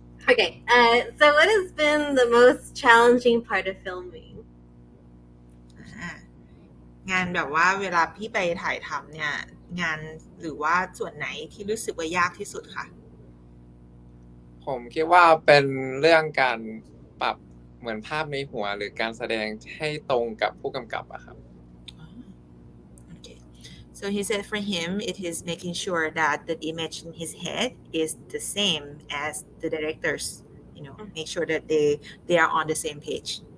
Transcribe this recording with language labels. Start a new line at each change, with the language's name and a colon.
English: Okay. So what has been the most challenging part of filming?
Thai: งานแบบว่าเวลาพี่ไปถ่ายทำเนี่ยงานหรือว่าส่วนไหนที่รู้สึกว่ายากที่สุดคะ ผมคิดว่าเป็นเรื่องการปรับเหมือนภาพในหัวหรือการแสดงให้ตรงกับผู้กำกับอะครับ
English: Okay. So he said for him it is making sure that the image in his head is the same as the directors, make sure that they are on the same page.